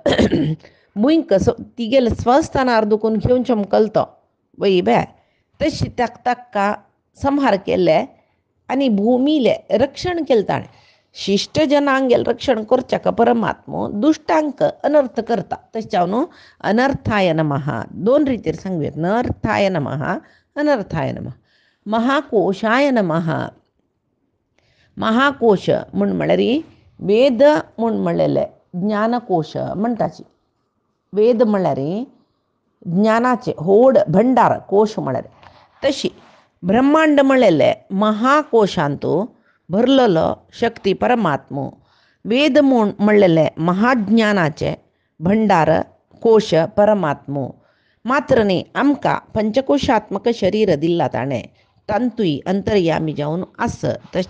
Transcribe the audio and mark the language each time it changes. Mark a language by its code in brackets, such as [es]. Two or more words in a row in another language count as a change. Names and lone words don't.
[kok] तिगेले स्वस्थानार दुखून घेवन चमकलतो वय बे तशी ताका संहार केले आनी भुमीले रक्षण केलें ताणें शिश्ट जनांगेल रक्षण करच्याक परमात्मो दुश्टांक अनर्थ करता तशें न्हू [sa] अनर्थाय नमः [kok] दोन रितीर सांगूं येता [sa] नर्थाय नमः अनर्थाय नमः महाकोशाय नमः [kok] महाकोश म्हळ्यार वेद म्हूण म्हणलेले ज्ञानकोश म्हणटाची वेद म्हळ्यार ज्ञानाचे होड भंडार कोश म्हळ्यार तशी ब्रह्मांड म्हणलेले महाकोशांतू भरलेलो शक्ती परमात्मो वेद म्हणलेले महाज्ञानाचे भंडार कोश परमात्मो मात्र न्ही आमकां पंचकोशात्मक शरीर दिला ताणें तांतूय अंतर्यामी जावन आस तशें